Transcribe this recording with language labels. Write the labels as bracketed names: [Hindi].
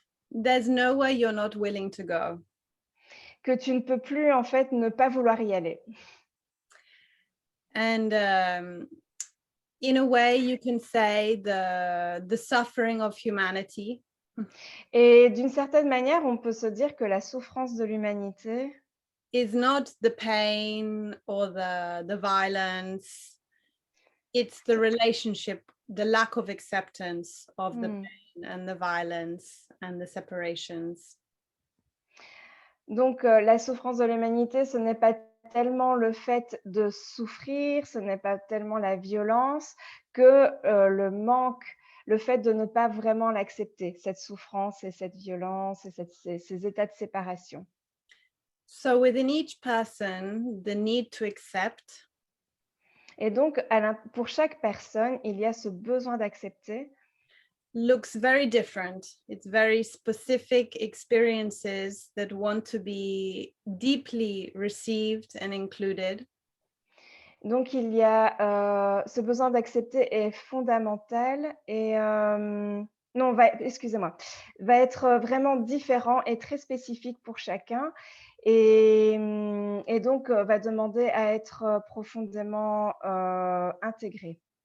[English] there's nowhere you're not willing to go. [French] que tu ne peux plus en fait ne pas vouloir y aller. [English] And in a way, you can say the suffering of humanity [French] Et d'une certaine manière, on peut se dire que la souffrance de l'humanité [English] is not the pain or the violence. It's the relationship, the lack of acceptance of the pain and the violence and the separations. [French] Donc, la souffrance de l'humanité, ce n'est pas tellement le fait de souffrir, ce n'est pas tellement la violence que le manque, le fait de ne pas vraiment l'accepter, cette souffrance et cette violence et ces états de séparation. [English] So within each person, the need to accept [French] Et donc, pour chaque personne, il y a ce besoin d'accepter [English] looks very different. It's very specific experiences that want to be deeply received and included. [French] Donc, il y a ce besoin d'accepter est fondamental et non, excusez-moi, va être vraiment différent et très spécifique pour chacun et donc va demander à être profondément intégré.